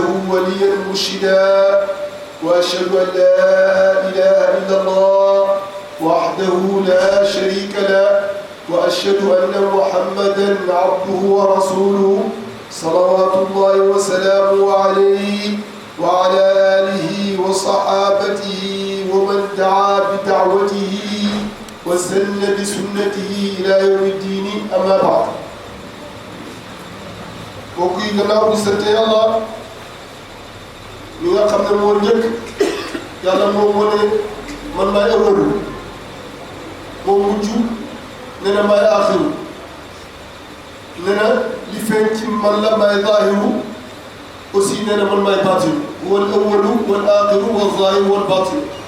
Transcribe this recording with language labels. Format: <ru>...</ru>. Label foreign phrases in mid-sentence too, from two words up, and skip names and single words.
<ar>وليا مرشدا وأشهد أن لا إله إلا الله وحده لا شريك له وأشهد أن محمدا عبده ورسوله صلوات الله وسلامه عليه وعلى آله وصحابته ومن دعا بدعوته وسن بسنته إلى يوم الدين أما بعد.</ar> <wo>mbokk yi gannaaw di sant Yàlla mi nga xam ne moo njëkk Yàlla moo wane man maay awwalu moo mujj nee na maay aaxiru nee na li feeñ ci man la maay zaahiru aussi nee na man maay baatinu</wo> <ar>والأول والآخر والظاهر والباطن</ar>